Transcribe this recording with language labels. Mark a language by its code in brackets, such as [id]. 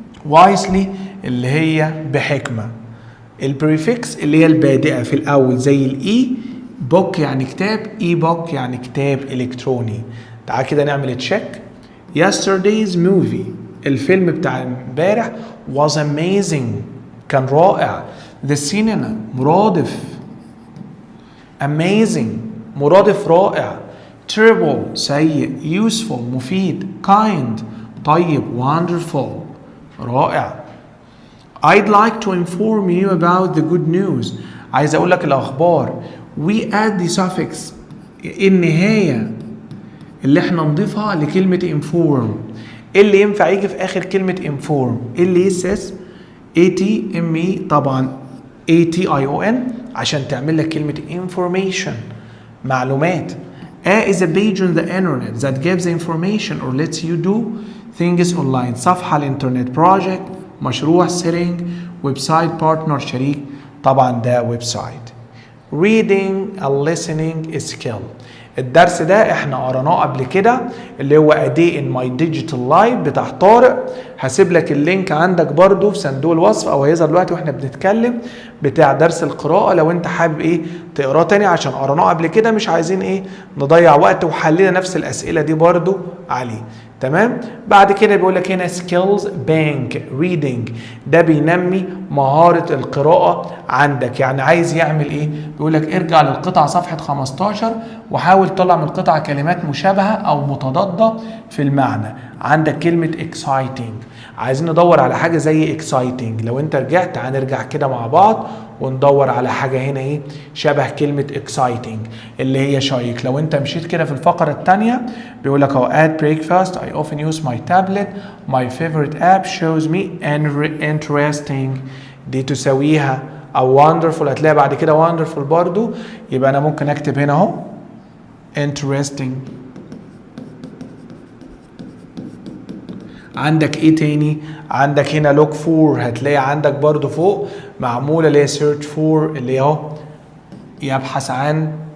[ar] wisely اللي هي بحكمة. البريفكس اللي هي البادئة في الأول زي الإي. book يعني كتاب. e-book يعني كتاب إلكتروني. تعال كده نعمل تشيك. [en] yesterday's movie [ar] الفيلم بتاع امبارح [en] was amazing [ar] كان رائع. the synonym مرادف. amazing مرادف رائع. terrible سيء. useful مفيد. kind طيب. [en] wonderful رائع. I'd like to inform you about the good news. [ar] عايز اقول لك الاخبار [en] we add the suffix [ar] النهايه اللي احنا نضيفها لكلمه inform. ايه اللي ينفع يجي في اخر كلمه inform؟ ايه اللي يسس ATME طبعا ATION عشان تعمل لك كلمه information معلومات. [en] A is a page on the internet that gives information or lets you do things online. [ar] صفحة الانترنت project مشروع setting ويب سايت بارتنر شريك طبعا ده ويب سايت. [en] reading and listening is skill. [ar] الدرس ده احنا قرناه قبل كده اللي هو A day in my digital life بتاع طارق. هسيب لك اللينك عندك برضو في صندوق الوصف او هيظهر دلوقتي واحنا بنتكلم بتاع درس القراءة لو انت حابب ايه تقراه تاني عشان قرناه قبل كده مش عايزين ايه نضيع وقت وحلينا نفس الاسئلة دي برضو عليه. تمام. بعد كده بيقول لك هنا skills bank reading ده بينمي مهارة القراءة عندك. يعني عايز يعمل ايه؟ بيقول لك ارجع للقطعة صفحة 15 وحاول تطلع من القطعة كلمات مشابهة او متضادة في المعنى. عندك كلمة exciting عايزين ندور على حاجة زي exciting. لو انت رجعت هنرجع كده مع بعض وندور على حاجة هنا ايه شبه كلمة exciting اللي هي شيق. لو انت مشيت كده في الفقرة التانية بيقول لك [en] at breakfast I often use my tablet my favorite app shows me interesting [ar] دي تساويها او [en] wonderful. [ar] هتلاقي بعد كده wonderful برضو يبقى انا ممكن اكتب هنا اهو interesting. عندك ايه تاني؟ عندك هنا look for هتلاقي عندك برضو فوق معمولة اللي هي search for اللي اهو يبحث عن.